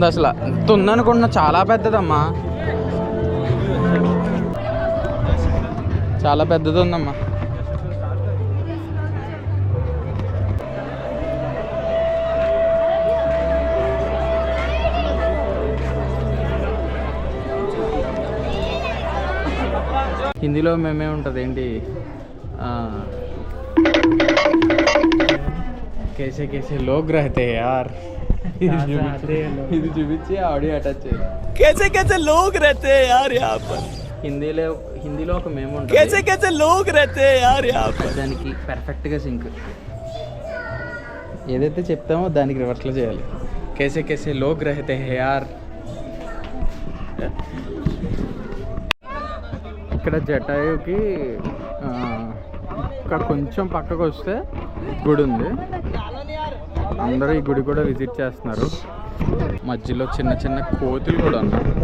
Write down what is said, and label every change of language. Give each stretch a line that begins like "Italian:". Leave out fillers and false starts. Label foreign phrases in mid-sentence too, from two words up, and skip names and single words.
Telugu: అసలు ఎంత ఉందనుకున్నా, చాలా పెద్దదమ్మా, చాలా పెద్దది ఉందమ్మా. హిందీలో మేమే ఉంటుంది ఏంటి,
Hindi: कैसे कैसे लोग रहते यार.
Telugu: ఇది చూపించి ఆడియో అటాచ్ చేయాలి.
Hindi: कैसे कैसे लोग रहते हैं यार यहाँ पर।
Telugu: హిందీలో ఒక మేము ఉంటుంది,
Hindi: कैसे कैसे लोग रहते हैं यार यहाँ पर।
Telugu: దానికి పర్ఫెక్ట్గా సింక్. ఏదైతే చెప్తామో దానికి రివర్స్లో చేయాలి.
Hindi: कैसे कैसे लोग रहते है यार.
Telugu: ఇక్కడ జటాయుకి ఇక్కడ కొంచెం పక్కకు వస్తే గుడి ఉంది. అందరూ ఈ గుడి కూడా విజిట్ చేస్తున్నారు. మధ్యలో చిన్న చిన్న కోతులు కూడా ఉన్నాయి.